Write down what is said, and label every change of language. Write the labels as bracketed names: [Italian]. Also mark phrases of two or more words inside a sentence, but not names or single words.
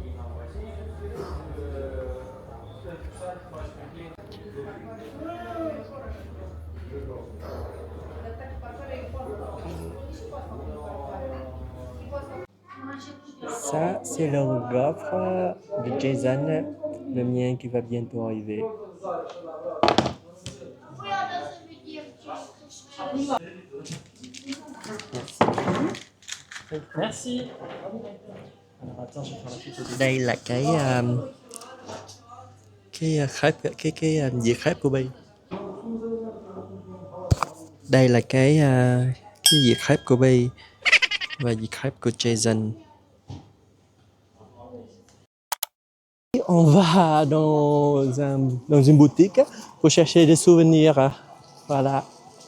[French] Ça, c'est le gaufre de Jason, le mien qui va bientôt arriver. Merci. Alors attends, je vais faire la photo. [Vietnamese] Đây là cái dĩa khép của Bi. Đây là cái dĩa khép của Bi và dĩa khép của Jason. [French] On va dans une boutique pour chercher des souvenirs. Voilà.